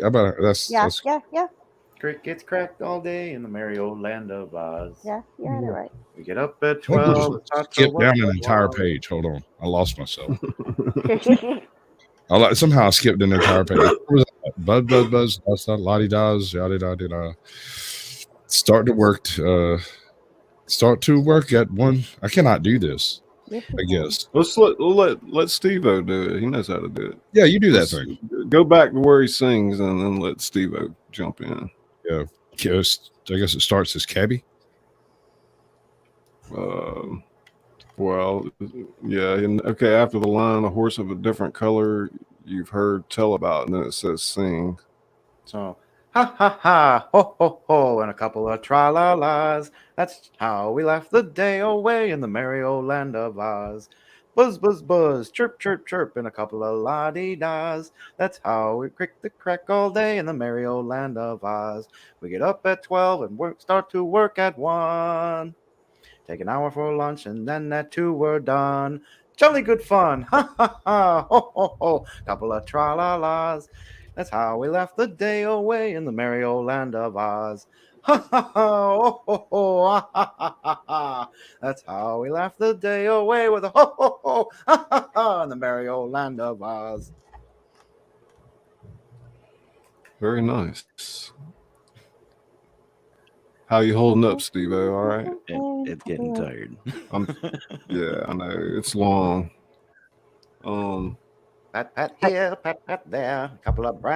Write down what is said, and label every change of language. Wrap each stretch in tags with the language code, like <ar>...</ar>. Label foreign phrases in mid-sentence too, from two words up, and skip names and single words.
<en>Yeah. Crickets cracked all day in the merry old land of Oz. Yeah, you had it right. We get up at 12. Skip down an entire page. Hold on. I lost myself. Somehow I skipped an entire page. Buzz, buzz, buzz. That's not la-dee-das. Yada-da-da-da. Start to work at one. I cannot do this. I guess. Let's let Steve-O do it. He knows how to do it. Yeah, you do that thing. Go back to where he sings and then let Steve-O jump in. Yeah. I guess it starts as Cabby. Well, yeah. Okay, after the line, a horse of a different color you've heard tell about, and then it says sing. So, ha ha ha, ho ho ho, and a couple of tra-la-las. That's how we laugh the day away in the merry old land of Oz. Buzz, buzz, buzz, chirp, chirp, chirp, and a couple of la-dee-das. That's how we crick the crack all day in the merry old land of Oz. We get up at 12 and start to work at 1. Take an hour for lunch, and then at 2 we're done. Jolly good fun, ha ha ha, ho ho ho, couple of tra-la-las. That's how we laugh the day away in the merry old land of Oz. Ha ha ha, ho ho ho, ha ha ha ha. That's how we laugh the day away with a ho ho ho, ha ha ha, in the merry old land of Oz. Very nice. How you holding up, Steve-O? All right? It's getting tired. Yeah, I know. It's long. Pat, pat here, pat, pat there.</en>